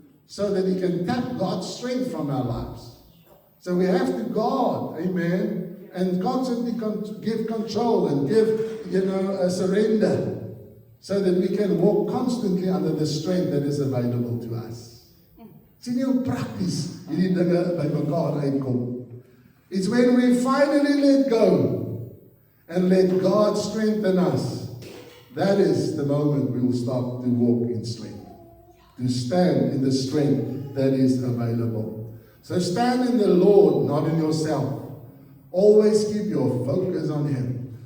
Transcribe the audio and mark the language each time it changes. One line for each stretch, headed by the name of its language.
English: so that He can tap God's strength from our lives. So we have to guard, amen, and constantly give control and give, a surrender, so that we can walk constantly under the strength that is available to us.
Afrikaans: Sien jy hoe prakties hierdie dinge by mekaar uitkom?
English: It's when we finally let go and let God strengthen us. That is the moment we will start to walk in strength, to stand in the strength that is available. So stand in the Lord, not in yourself. Always keep your focus on Him.